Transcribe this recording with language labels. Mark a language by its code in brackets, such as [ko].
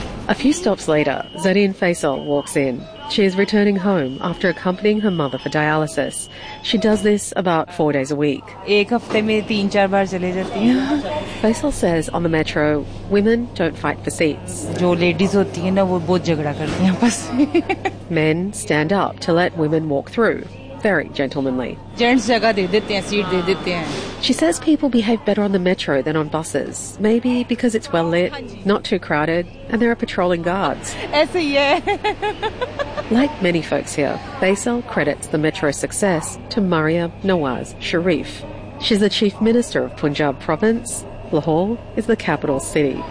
[en] A few stops later, Zarin Faisal walks in. She is returning home after accompanying her mother for dialysis. She does this about 4 days a week. Faisal says on the metro, women don't fight for seats. [ur] جو ladies ہوتی ہے نا, وہ بہت جھگڑا کرتی ہے بس. [en] Men stand up to let women walk through, very gentlemanly. [ur] Gents جگہ دے دیتے ہیں, سیٹ دے دیتے ہیں. [en] She says people behave better on the metro than on buses. Maybe because it's well lit, not too crowded, and there are patrolling guards. Like many folks here, Faisal credits the metro's success to Maryam Nawaz Sharif. She's the chief minister of Punjab province. Lahore is the capital city.